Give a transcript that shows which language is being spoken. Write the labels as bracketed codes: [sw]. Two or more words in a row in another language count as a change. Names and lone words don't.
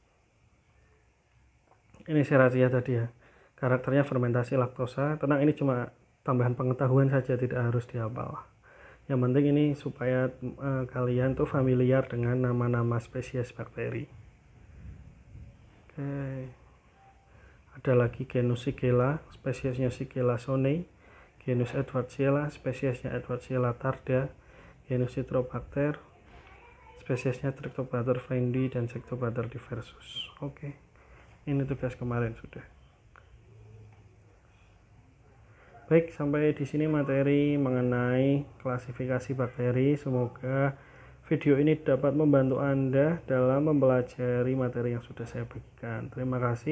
[id] Ini Serratia tadi ya, karakternya fermentasi laktosa. Tenang, ini cuma tambahan pengetahuan saja, tidak harus dihafal. Yang penting ini supaya kalian tuh familiar dengan nama-nama spesies bakteri. Oke. Ada lagi genus Shigella, spesiesnya Shigella sonei, genus Edwardsiella, spesiesnya Edwardsiella tarda, genus Citrobacter, spesiesnya Trichobacter flendi dan Sectobacter diversus. Oke. Ini tugas kemarin sudah. Baik, sampai di sini materi mengenai klasifikasi bakteri. Semoga video ini dapat membantu Anda dalam mempelajari materi yang sudah saya bagikan.